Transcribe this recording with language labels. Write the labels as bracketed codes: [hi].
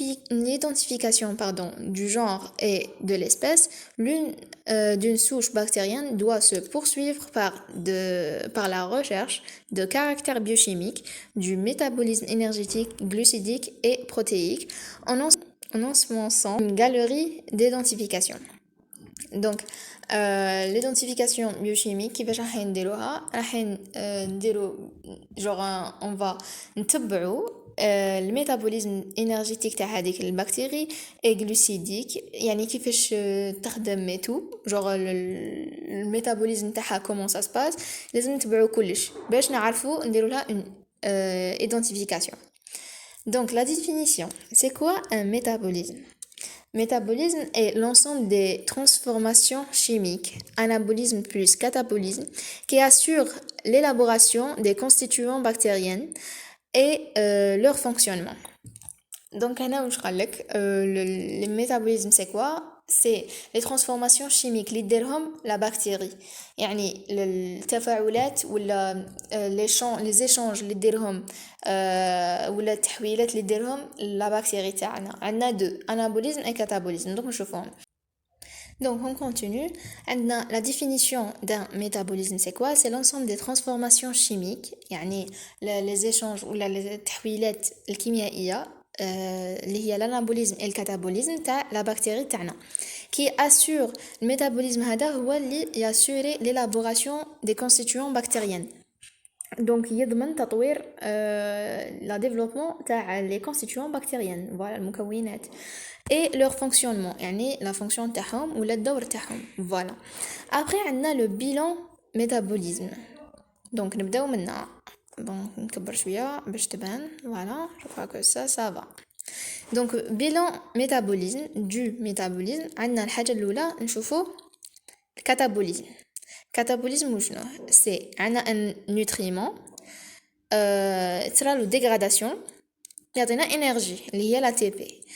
[fr] L'identification du genre et de l'espèce, l'une d'une souche bactérienne doit se poursuivre par la recherche de caractères biochimiques, du métabolisme énergétique, glucidique et protéique en ensemençant une galerie d'identification. Donc, l'identification biochimique [ar] كيفاش راح نديروها [fr] on va [ar] نتبعو الميتابوليزم انرجيتيك تاع هذيك البكتيري اي glucidique يعني كيفاش تخدم ميتو الميتابوليزم تاعها [fr] comment ça se passe [ar] لازم نتبعو كلش باش نعرفو نديرو لها [fr] une identification. Donc la définition, c'est quoi un métabolisme? Métabolisme est l'ensemble des transformations chimiques, anabolisme plus catabolisme, qui assurent l'élaboration des constituants bactériens et leur fonctionnement. Donc, le métabolisme, c'est quoi? C'est les transformations chimiques [ar] اللي تديرهم [fr] la bactérie. [ar] يعني التفاعلات ولا [fr] les échanges [ar] اللي تديرهم ولا التحويلات اللي تديرهم [fr] la bactérie [ar] تاعنا. [fr] عندنا deux, anabolisme et catabolisme. Donc [ar] نشوفهم. [fr] Donc on continue. La définition d'un métabolisme, c'est quoi? C'est l'ensemble des transformations chimiques, يعني les échanges ou les [ar] التحويلات الكيميائية اللي هي [fr] l'anabolisme et le catabolisme [ar] تاع [fr] la bactérie [ar] تاعنا. [fr] Qui assure le métabolisme [ar] هذا هو اللي [fr] يassurer l'élaboration des constituants bactériens. Donc [ar] يضمن تطوير [fr] la développement تاع les constituants bactériens, voilà [ar] المكونات. [fr] Et leur fonctionnement, يعني la fonction [ar] تاعهم ولا الدور تاعهم. [fr] Voilà. Après عندنا le bilan métabolisme. [ar] Donc نبداو منها. Bon, نكبر شوية باش تبان. [fr] Voilà, je crois que ça va. Donc bilan métabolisme du métabolisme [ar] عندنا الحاجة الأولى نشوفو [fr] catabolisme. Catabolisme وشنو؟ C'est عندنا un nutriment [ar] تصرا له [fr] dégradation [ar] يعطينا [fr] énergie [ar] اللي هي [fr] l'ATP.